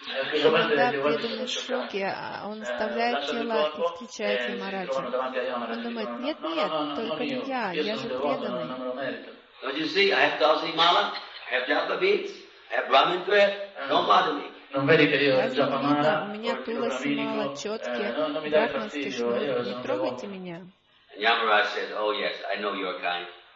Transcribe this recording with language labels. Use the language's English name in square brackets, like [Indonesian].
[Russian] Когда преданный в шоке, он оставляет тело и встречает Ямараджа. Он думает, нет, только не я, я же преданный. [English] Don't you see, I have Tulsi Mala, I have Japa Beads, I have Brahmin Thread, don't bother me. [Italian] Non vedi che io ho Japa Mala, [Russian] у меня Tulsi Mala, четки, брахманский шнур, не трогайте меня. [English] And Yamaraj says, oh yes, I know your kind.